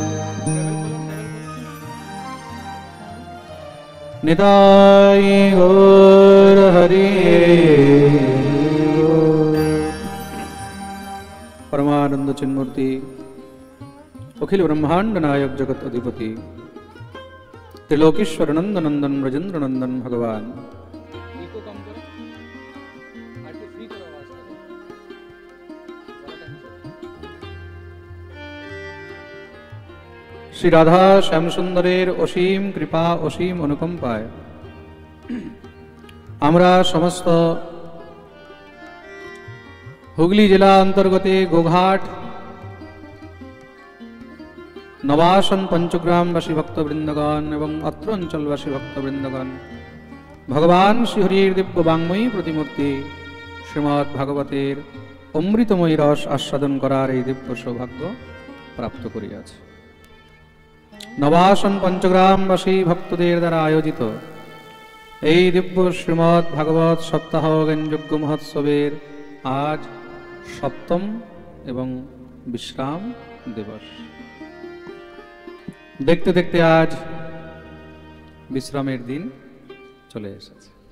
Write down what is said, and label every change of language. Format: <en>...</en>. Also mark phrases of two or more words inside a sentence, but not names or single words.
<bn>নিতাই গৌর হরি পরমানন্দ চিন্মূর্তি অখিল ব্রহ্মাণ্ড নায়ক জগত অধিপতি ত্রিলোকেশ্বর নন্দ নন্দন ব্রজেন্দ্র নন্দন ভগবান শ্রী রাধা শ্যাম সুন্দরের অসীম কৃপা অসীম অনুকম্পায় আমরা সমস্ত হুগলি জেলা অন্তর্গতে গোঘাট নবাসন পঞ্চগ্রামবাসী ভক্তবৃন্দগণ এবং অত্র অঞ্চলবাসী ভক্তবৃন্দগণ ভগবান শ্রীহরির দিব্য বাঙ্ময়ী প্রতিমূর্তি শ্রীমদ্ ভাগবতের অমৃতময়ী রস আস্বাদন করার এই দিব্য সৌভাগ্য প্রাপ্ত করিয়াছি। नवासन पंचग्रामवासी भक्तদের দ্বারা আয়োজিত এই দিব্য শ্রীমদ্ ভাগবত সপ্তাহ জ্ঞানযজ্ঞ মহোৎসবের আজ সপ্তম এবং বিশ্রাম দিবস। দেখতে দেখতে আজ বিশ্রামের দিন চলে এসেছে।</bn>